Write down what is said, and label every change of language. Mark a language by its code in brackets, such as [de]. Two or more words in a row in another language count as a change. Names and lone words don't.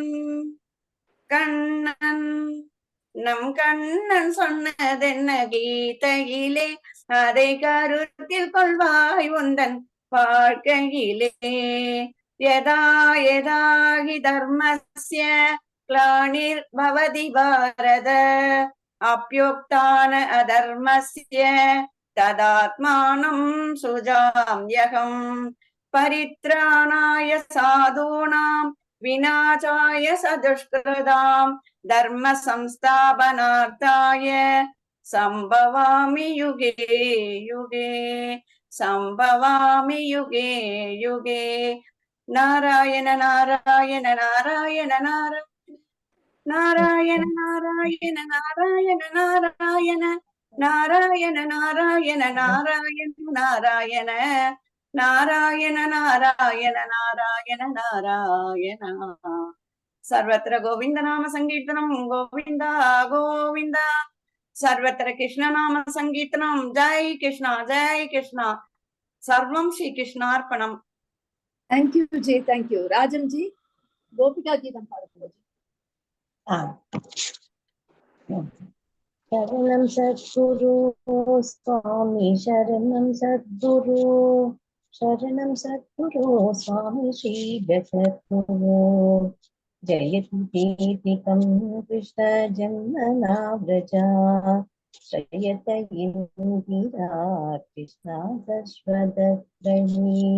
[ta] கண்ணன் நம் கண்ணன் சொன்னதென்ன கீதையிலே, அதை கருத்தில் கொள்வாய் உந்தன் வாழ்க்கையிலே. [sa] यदा यदा हि धर्मस्य ग्लानिर् भवति भारत, अभ्युत्थान अधर्मस्य तदात्मानं सृजाम्यहम्. परित्राणाय साधूनाम् विनाशाय च दुष्कृताम्, धर्म संस्थापनार्थाय सम्भवामि युगे युगे, सम्भवामि युगे युगे. नारायण नारायण नारायण नारायण नारायण नारायण नारायण नारायण नारायण नारायण नारायण नारायण नारायण नारायण नारायण. सर्वत्र गोविन्द नाम सङ्कीर्तनम् गोविन्दा गोविन्दा, सर्वत्र कृष्ण नाम सङ्कीर्तनम्. जय कृष्णा जय कृष्णा. सर्वम् श्री कृष्णार्पणम्. [ta] தேங்க்யூ ஜி, தேங்க்யூ. ராஜன் ஜி, கோபிகா கீதம் பாடுங்க. [sa] शरणं सद्गुरु स्वामी, शरणं सद्गुरु, शरणं सद्गुरु स्वामी श्री जगद्गुरु. जयति कीर्तिकं कृष्ण जन्मना व्रजा, श्रयत इन्दिरा कृष्णा शश्वतत्रयी.